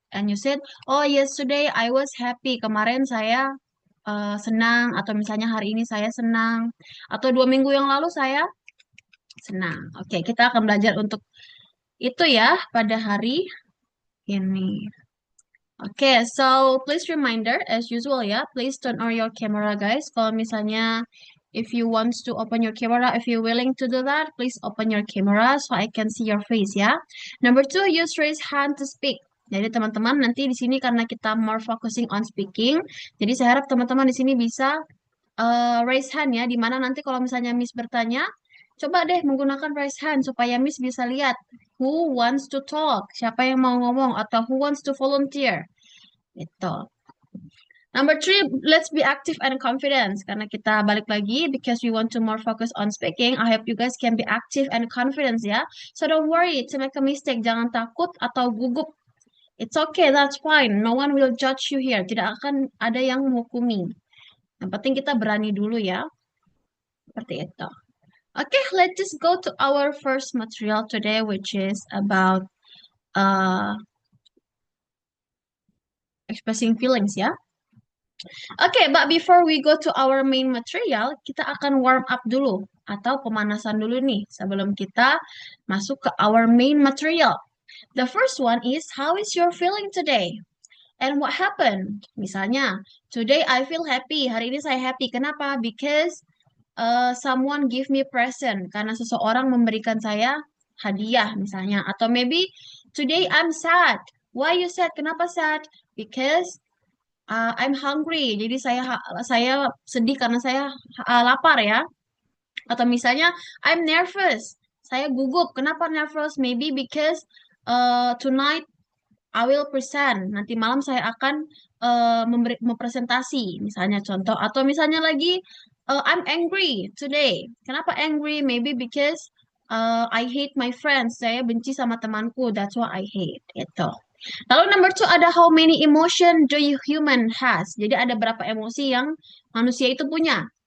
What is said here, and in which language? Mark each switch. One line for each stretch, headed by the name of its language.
English: And you said, oh yesterday I was happy.
Indonesian: Kemarin saya senang, atau misalnya hari ini saya senang, atau 2 minggu yang lalu saya senang. Oke, kita akan belajar untuk itu ya pada hari ini.
English: Oke, so please reminder as usual ya, please turn on your camera guys.
Indonesian: Kalau misalnya
English: if you want to open your camera, if you willing to do that, please open your camera so I can see your face ya. Number two, use raise hand to speak.
Indonesian: Jadi teman-teman nanti di sini karena kita
English: more focusing on speaking,
Indonesian: jadi saya harap teman-teman di sini bisa raise hand ya, dimana nanti kalau misalnya Miss bertanya, coba deh menggunakan raise hand supaya Miss bisa lihat
English: who wants to talk,
Indonesian: siapa yang mau ngomong, atau
English: who wants to volunteer.
Indonesian: Itu.
English: Number three, let's be active and confident.
Indonesian: Karena kita balik lagi,
English: because we want to more focus on speaking, I hope you guys can be active and confident ya. So don't worry to make a mistake.
Indonesian: Jangan takut atau gugup.
English: It's okay, that's fine. No one will judge you here.
Indonesian: Tidak akan ada yang menghukumi. Yang penting kita berani dulu ya. Seperti itu.
English: Okay, let's just go to our first material today, which is about uh, expressing feelings ya. Okay, but before we go to our main material,
Indonesian: kita akan warm up dulu atau pemanasan dulu nih sebelum kita masuk ke
English: our main material. The first one is how is your feeling today? And what happened? Misalnya, today I feel happy.
Indonesian: Hari ini saya happy. Kenapa?
English: Because someone give me present.
Indonesian: Karena seseorang memberikan saya hadiah misalnya.
English: Atau maybe today I'm sad. Why you sad?
Indonesian: Kenapa sad?
English: Because I'm hungry.
Indonesian: Jadi saya sedih karena saya lapar ya. Atau misalnya
English: I'm nervous.
Indonesian: Saya gugup. Kenapa nervous?
English: Maybe because tonight I will present.
Indonesian: Nanti malam saya akan mempresentasi, misalnya contoh. Atau misalnya lagi,
English: I'm angry today.
Indonesian: Kenapa angry?
English: Maybe because I hate my friends.
Indonesian: Saya benci sama temanku.
English: That's why I hate. Itu. Lalu number two ada how many emotion do you human has?
Indonesian: Jadi ada berapa emosi yang manusia itu punya?